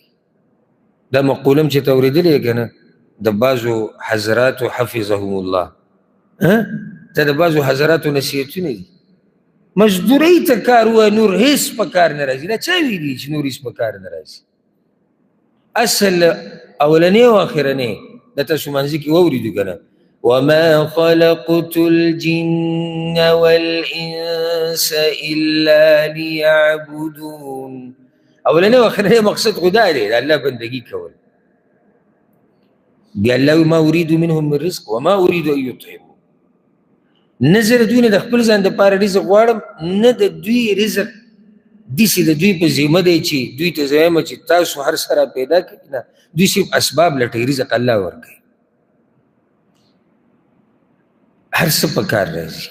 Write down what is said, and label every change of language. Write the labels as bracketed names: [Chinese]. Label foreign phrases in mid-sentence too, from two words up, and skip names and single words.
[Pashto] دا مقوله هم چې ته اورېدلې که نه د بعضو حضراتو [Arabic] حفظهم الله، [Pashto] ته د بعضو حضراتو نصیحتونه دي. مزدورۍ ته کار ووایه نور هېڅ په کار نه راځي. دا چا ویلي چې نور هېڅ په کار نه راځي؟ اصل اولنی او اخرنی دا تاسو منځ کې واورېدو که نه، [Arabic] وما خلقت الجن والانس الا ليعبدون. [Pashto] اولنی او اخرنی مقصد خدا دی د الله بندگی کول. [Arabic] بیا الله ما اريد منهم من رزق وما اريد ان يطعمون. [Pashto] نه زه د دوی نه د خپل ځان دپاره رزق غواړم، نه د دوی رزق داسې د دوی په ذمه دی چې دوی ته زه وایم چې تاسو هر څه را پیدا کړي. نه، دوی صرف اسباب لټوي، رزق الله ورکوي. هر څه په کار راځي.